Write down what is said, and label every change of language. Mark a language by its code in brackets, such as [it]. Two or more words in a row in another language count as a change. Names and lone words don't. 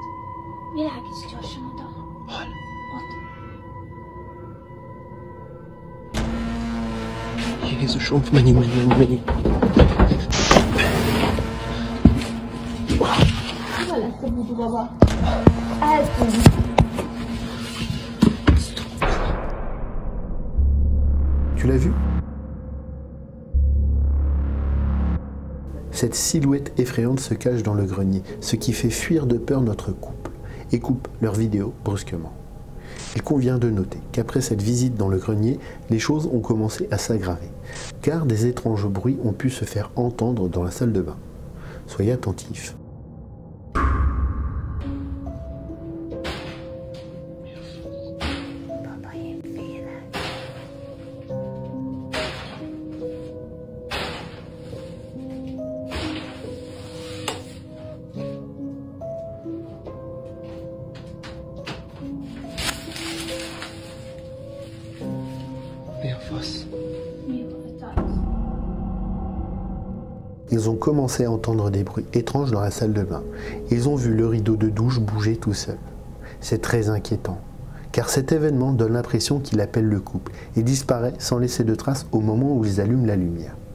[hu] Világíts gyorsan oda. Hol? Ott. Jézusom, menjünk. Hol lesz a Budu baba? Eltűnt. [fr] Tu l'as vu? Cette silhouette effrayante se cache dans le grenier, ce qui fait fuir de peur notre couple, et coupe leur vidéo brusquement. Il convient de noter qu'après cette visite dans le grenier, les choses ont commencé à s'aggraver, car des étranges bruits ont pu se faire entendre dans la salle de bain. Soyez attentifs. [hu] Mi a fasz? [fr] Ils ont commencé à entendre des bruits étranges dans la salle de bain. Ils ont vu le rideau de douche bouger tout seul. C'est très inquiétant, car cet événement donne l'impression qu'il appelle le couple et disparaît sans laisser de traces au moment où ils allument la lumière.